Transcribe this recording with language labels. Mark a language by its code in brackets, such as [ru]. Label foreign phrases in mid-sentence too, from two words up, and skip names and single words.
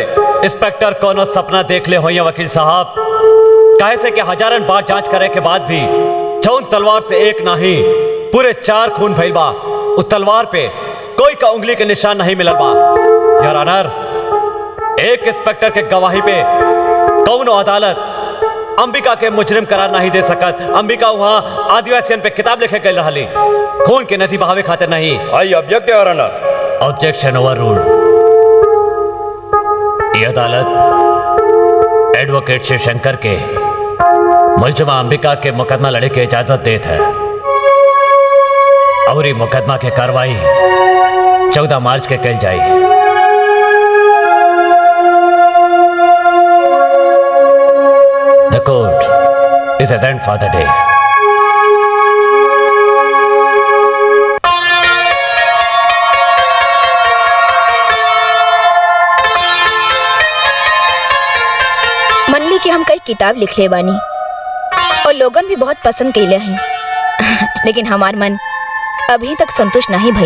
[bho] इंस्पेक्टर कोनो सपना देख ले हो या वकील साहब? काहे से कि हजारन बार जांच करे के बाद भी जौन तलवार से एक नहीं पूरे 4 खून भइल बा, उस तलवार पे कोई का उंगली के निशान नहीं मिलल बा। [en] Your Honor, [bho] एक इंस्पेक्टर के गवाही पे कौनो अदालत अंबिका के मुजरिम करार नहीं दे सकत। अंबिका वहां आदिवासियन पे किताब लिखे गई रही, खून के नदी बहावे खातिर नहीं। [en] I object Your Honor. Objection overruled. [bho] ये अदालत एडवोकेट शिवशंकर के मुलजिमा अंबिका के मुकदमा लड़े की इजाजत देत है और ये मुकदमा के कार्रवाई 14 मार्च के कल जाए। [en] The court is adjourned for the day. [bho] मनली कि हम कई किताब लिख ले बानी और लोगन भी बहुत पसंद कैले हैं, लेकिन हमार मन अभी तक संतुष्ट नहीं भइल।